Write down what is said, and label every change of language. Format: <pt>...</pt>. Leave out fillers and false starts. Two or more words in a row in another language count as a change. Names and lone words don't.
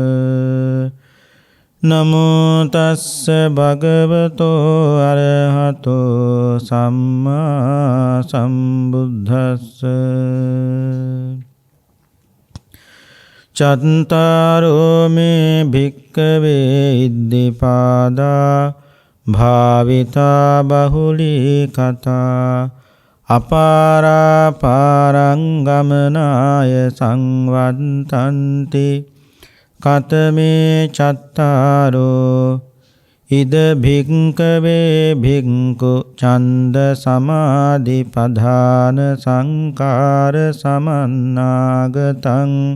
<pi>නමෝ තස්ස භගවතෝ අරහතෝ සම්මා සම්බුද්දස්ස චත්තාරෝ මේ භික්ඛවේ ඉද්ධිපාදා භාවිතා බහුලී කතා අපාරා පාරං ගමනාය සංවත්තන්ති කතමේ චත්තාරෝ ඉද භික්ඛවේ භික්ඛු ඡන්ද සමාධි පධාන සංකාර සමන්නාගතං</pi>